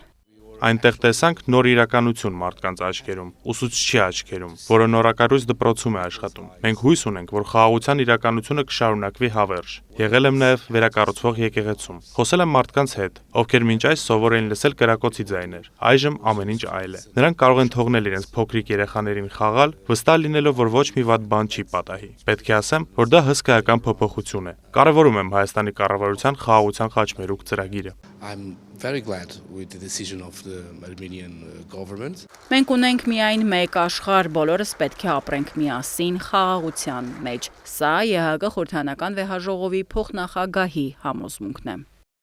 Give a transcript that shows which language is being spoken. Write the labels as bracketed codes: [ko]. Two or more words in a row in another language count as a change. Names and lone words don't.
[hy] Այնտեղ տեսանք նոր իրականություն մարդկանց աչքերում, ուսուցչի աչքերում, որը նորակառույց դպրոցում է աշխատում։ Մենք հույս ունենք, որ խաղաղության իրականությունը կշարունակվի հավերժ։ Եղել եմ նաև վերակառուցվող եկեղեցում։ Խոսել եմ մարդկանց հետ, ովքեր մինչ այս սովոր էին լսել կրակոցի ձայներ։ Այժմ ամեն ինչ այլ է։ Նրանք կարող են թողնել իրենց փոքրիկ երեխաներին խաղալ, վստահ լինելով, որ ոչ մի վատ բան չի պատահի։ Պետք է ասեմ, որ դա հսկայական փոփոխություն է։ Կարևորում եմ Հայաստանի կառավարության խաղաղության խաչմերուկ ծրագիրը։ [en] Very glad with the decision of the Armenian government. [hy] Մենք ունենք միայն մեկ աշխարհ, բոլորս պետք է ապրենք միասին խաղաղության մեջ։ Սա ԵԱՀԿ խորհրդարանական վեհաժողովի փոխնախագահի համոզմունքն է։